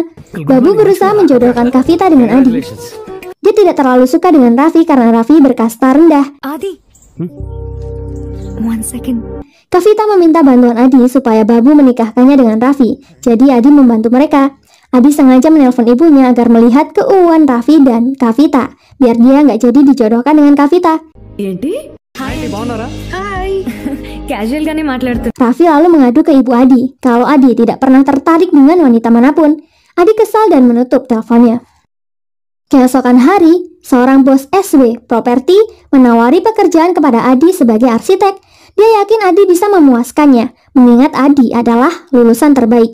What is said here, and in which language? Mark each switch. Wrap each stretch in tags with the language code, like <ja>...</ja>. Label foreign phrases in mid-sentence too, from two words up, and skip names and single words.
<id>Babu berusaha menjodohkan Kavita dengan Adi. Dia tidak terlalu suka dengan Raffi karena Raffi berkasta rendah.</id> <en>Adi, 1 second.</en> <id>Kavita meminta bantuan Adi supaya Babu menikahkannya dengan Raffi. Jadi Adi membantu mereka. Adi sengaja menelpon ibunya agar melihat keuuan Raffi dan Kavita, biar dia nggak jadi dijodohkan dengan Kavita.</id> <te>ఏంటి? హాయ్ క్యాజువల్ గానే మాట్లాడుతున్నా.</te> <id>Raffi lalu mengadu ke ibu Adi kalau Adi tidak pernah tertarik dengan wanita manapun. Adi kesal dan menutup teleponnya. Keesokan hari, seorang bos SW Properti menawari pekerjaan kepada Adi sebagai arsitek. Dia yakin Adi bisa memuaskannya, mengingat Adi adalah lulusan terbaik.</id>